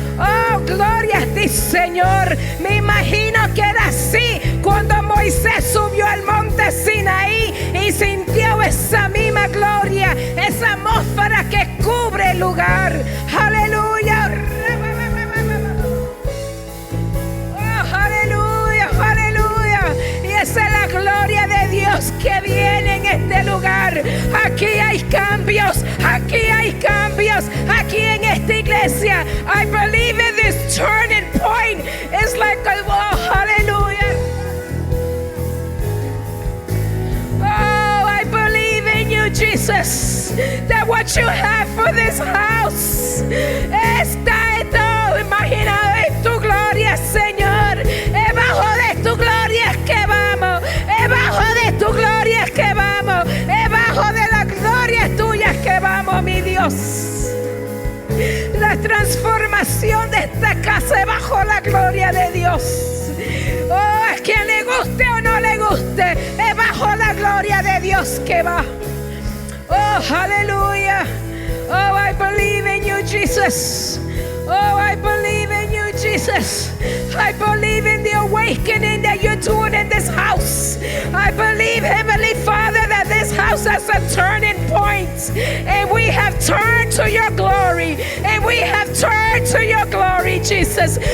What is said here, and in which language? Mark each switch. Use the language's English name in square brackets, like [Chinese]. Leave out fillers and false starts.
[Spanish] Oh, gloria a ti, Señor. Me imagino que era así cuando Moisés subió al monte Sinaí y sintió esa misma gloria, esa atmósfera que cubre el lugar. Aleluya. Oh, aleluya, aleluya. Y esa es la gloria de Dios que viene en este lugar. Aquí hay cambios, aquí hay cambios, aquí en esta iglesia. [English] I believe in this turning point. It's like, oh, hallelujah. Oh, I believe in you, Jesus, that what you have for this house [Spanish] está en todo imaginado en tu gloria, Señor. Es bajo de tu gloria que vamos, es bajo de tu gloria que vamos, es bajo de la gloria tuya que vamos, mi Dios. La transformación de esta casa es bajo la gloria de Dios. Oh, a quien le guste o no le guste, es bajo la gloria de Dios que va. Oh, aleluya. [English] Oh, I believe in you, Jesus. Oh, I believe in you, Jesus. I believe in the awakening that you're doing in this house. I believe, Heavenly Father, that this house has a turning point, and we have turned to your glory, and we have turned to your glory, Jesus.